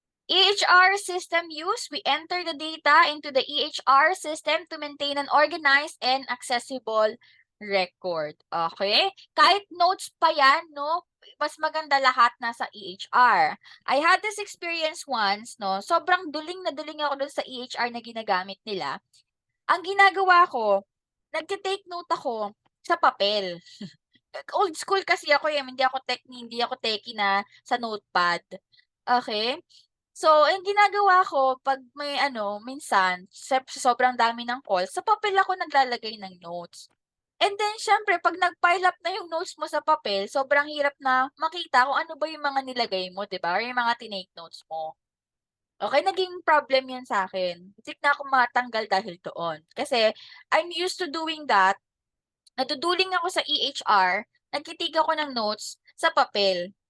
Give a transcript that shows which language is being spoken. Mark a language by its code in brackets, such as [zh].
[en] EHR system use, we enter the data into the EHR system to maintain an organized and accessible record. Okay? [tl] Kahit notes pa yan, no? Mas maganda lahat nasa EHR. [en] I had this experience once, no? [tl] Sobrang duling na duling ako dun sa EHR na ginagamit nila. Ang ginagawa ko, nagte-take note ako sa papel. Old school kasi ako eh, hindi ako techie na sa notepad. Okay? So, ang ginagawa ko 'pag may minsan sobrang dami ng calls, sa papel ako naglalagay ng notes. And then siyempre 'pag nag-pile up na yung notes mo sa papel, sobrang hirap na makita kung ano ba yung mga nilagay mo, 'di ba, or yung mga tinake notes mo. Okay, naging problem 'yan sa'kin. Muntik na akong matanggal dahil doon. [en] Kasi I'm used to doing that. [tl] Naduduling ako sa EHR, nagti-take ako ng notes sa papel.